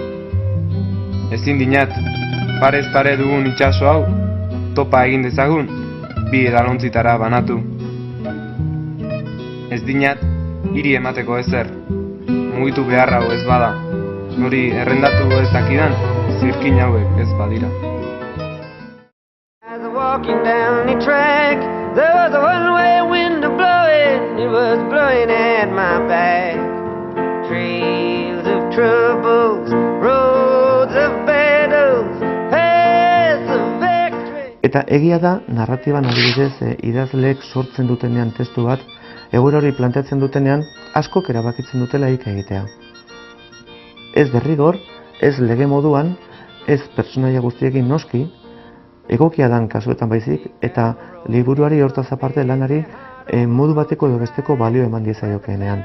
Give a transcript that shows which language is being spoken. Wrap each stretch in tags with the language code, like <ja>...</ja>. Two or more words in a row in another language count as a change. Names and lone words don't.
<eu>Ezin dinat, parez pare dugun itsaso hau, topa egin dezagun, bi edalontzitara banatu. Ez dinat, hiri emateko ezer, mugitu behar hau ez bada. Hori errendatu ez dakidan, zirkin hauek ez badira.</eu> <en>As I walking down the track, there was a one-way window blowing, it was blowing at my back. Trails of troubles, roads of battles, paths of victory.</en> <eu>Eta egia da, narratiban adibidez idazleek sortzen dutenean testu bat, egoera hori planteatzen dutenean, askok erabakitzen dutela egitea. Ez derrigor, ez lege moduan, ez pertsonaia guztiekin noski, egokia dan kasuetan baizik, eta liburuari hortaz aparte lanari modu bateko edo besteko balio eman diezaiokeenean.</eu>